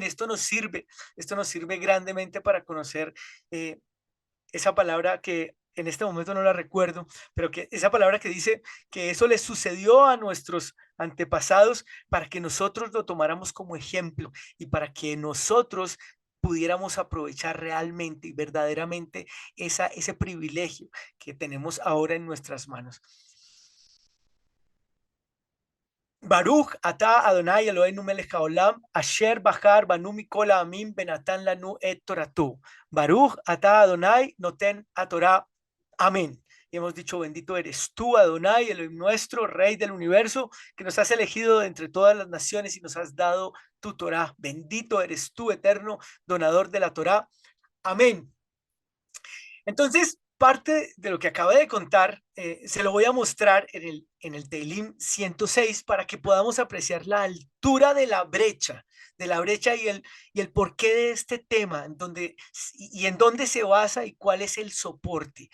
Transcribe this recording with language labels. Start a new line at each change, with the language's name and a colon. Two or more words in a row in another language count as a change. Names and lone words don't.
Spanish: Esto nos sirve grandemente para conocer esa palabra que en este momento no la recuerdo, pero que esa palabra que dice que eso les sucedió a nuestros antepasados para que nosotros lo tomáramos como ejemplo y para que nosotros pudiéramos aprovechar realmente y verdaderamente ese privilegio que tenemos ahora en nuestras manos.
Hebrew: ברוך אתה ה' אלוהינו מלך העולם אשר בחר בנו מכל העמים ונתן לנו את תורתו. ברוך אתה ה' נותן התורה.
Spanish: Amén. Y hemos dicho, bendito eres tú, Adonai, el nuestro Rey del universo, que nos has elegido de entre todas las naciones y nos has dado tu Torá. Bendito eres tú, eterno donador de la Torá. Amén. Entonces, parte de lo que acabé de contar, se lo voy a mostrar en el Teilim 106 para que podamos apreciar la altura de la brecha y el porqué de este tema, y en dónde se basa y cuál es el soporte.